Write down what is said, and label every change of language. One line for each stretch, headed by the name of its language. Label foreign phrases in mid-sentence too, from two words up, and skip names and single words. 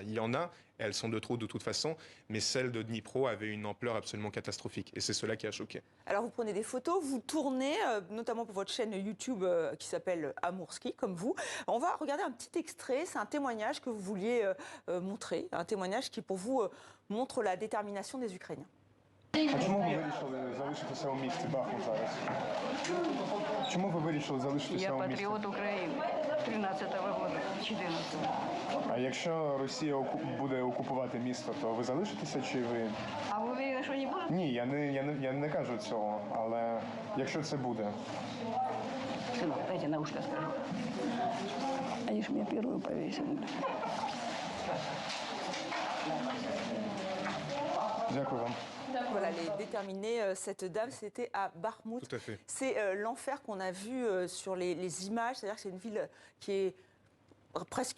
French: Il y en a, et elles sont de trop de toute façon, mais celle de Dnipro avait une ampleur absolument catastrophique, et c'est cela qui a choqué. Alors vous prenez des photos, vous tournez, notamment pour votre chaîne YouTube qui s'appelle Amourski, comme vous. On va regarder un petit extrait, c'est un témoignage que vous vouliez montrer, un témoignage qui pour vous montre la détermination des Ukrainiens.
Ukrainian: А чому ви вирішили залишитися у місті Бахмут зараз? Чому ви вирішили залишитися у місті? Я патріот України 13-го року, 14-го. А якщо Росія буде окупувати місто, то ви залишитеся чи ви? А ви вірите, що не буде? Ні, я не кажу цього, але якщо це буде.
Russian: Сынок, дайте на ушко скажу. Они же меня первую повесили.
Ukrainian: Дякую вам.
French: Voilà, elle est déterminée. Cette dame, c'était à Bakhmout. Tout à fait. C'est l'enfer qu'on a vu sur les images. C'est-à-dire que c'est une ville qui est presque...